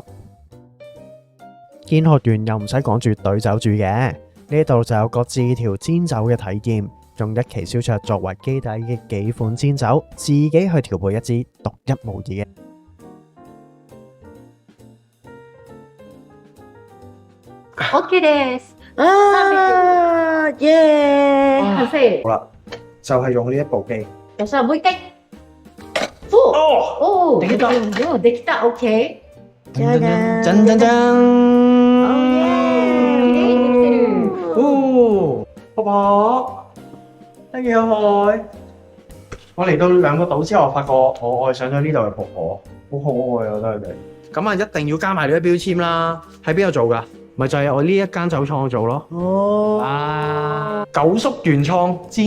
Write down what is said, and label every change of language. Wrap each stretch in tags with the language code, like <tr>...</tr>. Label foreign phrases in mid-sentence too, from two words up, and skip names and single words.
<yue>見學完又唔使趕住兌酒住嘅，呢度就有個自調煎酒嘅體驗，用1期燒酎作為基底嘅幾款煎酒，自己去調配一支獨一無二嘅。</yue> <ja>OK です。耶！</ja> <yue>完成。好啦，就係用呢一部機。</yue> <ja>よっしゃ、もう一回。おできたお、できた。OK。じゃじゃん。</ja> <yue>真真真！</yue> <ja>綺麗にできてる。</ja> <yue>哦，婆婆，得幾可愛。我嚟到2個島之後，我發覺我愛上咗呢度嘅婆婆，好可愛啊！我覺得佢哋。咁啊，一定要加埋呢啲標籤啦。喺邊度做㗎？咪就係我呢一間酒廠度做咯。哦。</yue>